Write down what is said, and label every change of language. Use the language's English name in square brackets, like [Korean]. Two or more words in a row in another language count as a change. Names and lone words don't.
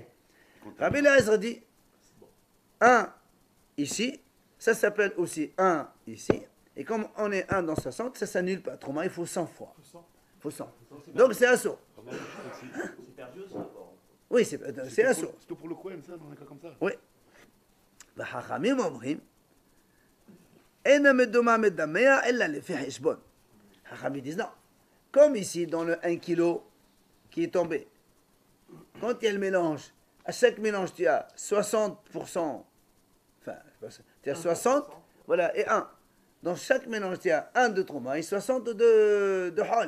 [French] Rabbi Eliezer dit 1 ici, ça s'appelle aussi 1 ici, et comme on est 1 dans 60, ça s'annule pas. Autrement, il faut 100 fois. Il faut 100. Donc c'est assourd. C'est perdu aussi d'abord. Oui, c'est assourd. C'est que pour le Kohen, ça, dans un cas comme ça. Oui. [Hebrew] והחכמים אומרים, אין המדומה מדמע אלא לפי חשבון. [French] חכמים disent non. Comme ici, dans le 1 kilo qui est tombé, quand il y a le mélange, à chaque mélange, tu as 60%, enfin, tu as 60, voilà, et 1. Dans chaque mélange, tu as 1 de trauma et 60 de hol.